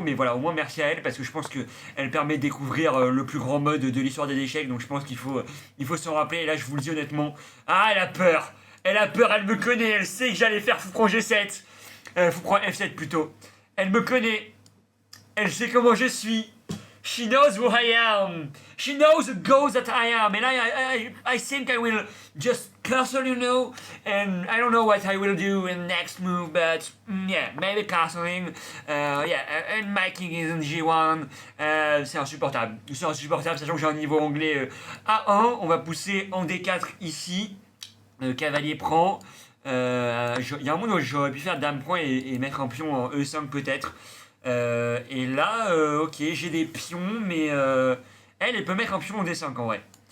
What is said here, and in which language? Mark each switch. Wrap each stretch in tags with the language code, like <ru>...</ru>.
<fr>Mais voilà, au moins, merci à elle, parce que je pense qu'elle permet de découvrir le plus grand mode de l'histoire des échecs. Donc je pense qu'il faut s'en rappeler. Et là, je vous le dis honnêtement. Ah, elle a peur! Elle a peur, elle me connaît, elle sait que j'allais faire fou prend G7. Fou prend F7 plutôt. Elle me connaît. Elle sait comment je suis.</fr> <en>She knows who I am. She knows the goals that I am. And I think I will just castle, you know. And I don't know what I will do in the next move, but yeah, maybe castling. Yeah, and my king is in G1.</en> <fr>C'est insupportable. C'est insupportable, sachant que j'ai un niveau anglais A1. On va pousser en D4 ici. Cavalier prend. Il y a un moment où j'aurais pu faire dame prend et mettre un pion en E5 peut-être. Et là, ok, j'ai des pions, mais elle peut mettre un pion en D5 en vrai.</fr>